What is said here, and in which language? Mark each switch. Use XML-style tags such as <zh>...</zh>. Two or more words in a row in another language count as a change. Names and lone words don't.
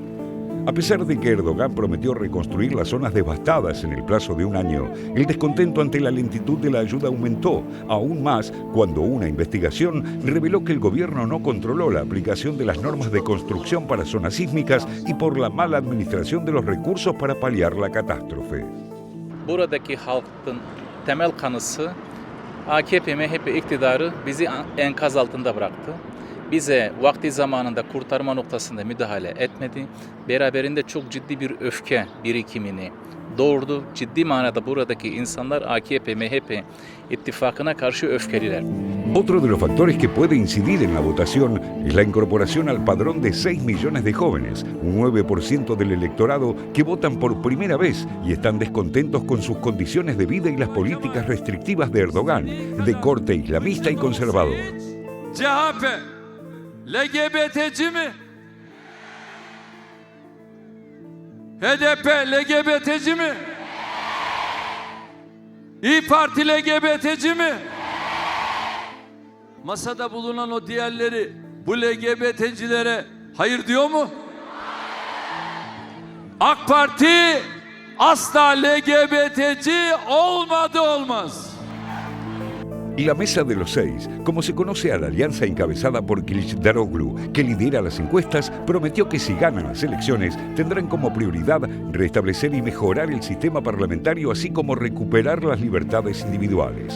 <es>A pesar de que Erdogan prometió reconstruir las zonas devastadas en el plazo de un año, el descontento ante la lentitud de la ayuda aumentó, aún más cuando una investigación reveló que el gobierno no controló la aplicación de las normas de construcción para zonas sísmicas y por la mala administración de los recursos para paliar la catástrofe.</es> <tr>Buradaki halkın temel kanısı AKP-MHP iktidarı bizi enkaz altında bıraktı. Bize vakti zamanında kurtarma noktasında müdahale etmedi. Beraberinde çok ciddi bir öfke birikimini doğurdu. Ciddi manada buradaki insanlar AKP-MHP ittifakına karşı öfkeliler.</tr> <es>Otro de los factores que puede incidir en la votación es la incorporación al padrón de 6 millones de jóvenes, un 9% del electorado que votan por primera vez y están descontentos con sus condiciones de vida y las políticas restrictivas de Erdogan, de corte islamista y conservador.</es> <tr>CHP LGBT'ci mi? HDP LGBT'ci mi? İYİ Parti LGBT'ci mi? Masada bulunan o diğerleri bu LGBT'cilere hayır diyor mu? AK Parti asla LGBT'ci olmaz.</tr> <es>Y la Mesa de los Seis, como se conoce a la alianza encabezada por Kılıçdaroğlu, que lidera las encuestas, prometió que si ganan las elecciones tendrán como prioridad restablecer y mejorar el sistema parlamentario, así como recuperar las libertades individuales.</es>